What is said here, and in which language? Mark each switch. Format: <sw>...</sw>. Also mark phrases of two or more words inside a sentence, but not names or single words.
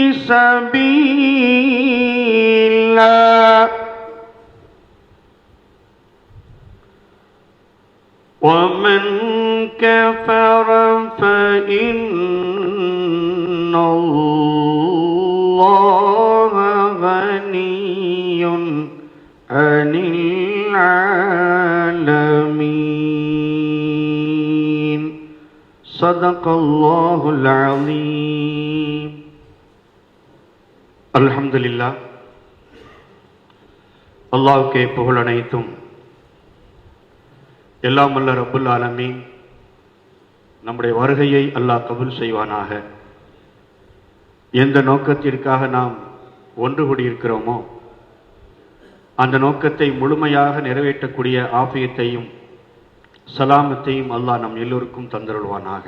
<ar>سبيلا ومن كفر فإن الله غني عن العالمين. صدق الله العظيم. الحمد لله.</ar> <ta>அல்லாஹ்வுக்கே புகழ் அனைத்தும். எல்லாம் வல்ல</ta> <ar>رب العالمين</ar> <ta>நம்முடைய வருகையை அல்லாஹ் கபூல் செய்வானாக. எந்த நோக்கத்திற்காக நாம் ஒன்று கூடியிருக்கிறோமோ அந்த நோக்கத்தை முழுமையாக நிறைவேற்றக்கூடிய ஆஃபியத்தையும் சலாமத்தையும் அல்லாஹ் நம் எல்லோருக்கும் தந்தருள்வானாக.</ta>